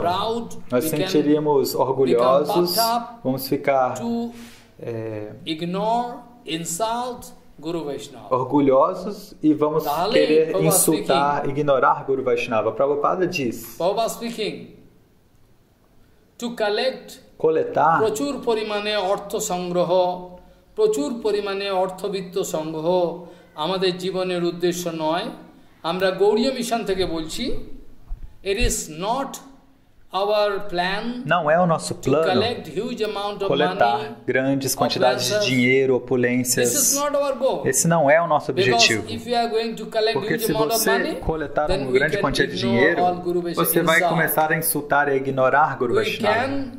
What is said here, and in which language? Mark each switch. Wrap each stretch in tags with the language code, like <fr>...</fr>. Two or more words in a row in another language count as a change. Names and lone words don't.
<pt>Nós sentiríamos orgulhosos, vamos ficar orgulhosos e vamos querer insultar, ignorar Guru Vaishnava. Prabhupada diz, coletar</pt> <bn>প্রচুর পরিমাণে অর্থ সংগ্রহ, প্রচুর পরিমাণে অর্থবিত্ত সংগ্রহ আমাদের জীবনের উদ্দেশ্য নয়। আমরা গৌড়ীয় মিশন থেকে বলছি,</bn> <en>it is not our plan.</en> <pt>Não é o nosso plano coletar grandes quantidades de dinheiro, opulências. Esse não é o nosso objetivo. Porque se você coletar uma grande quantia de dinheiro, você vai começar a insultar e ignorar Guru Vaishnava.</pt>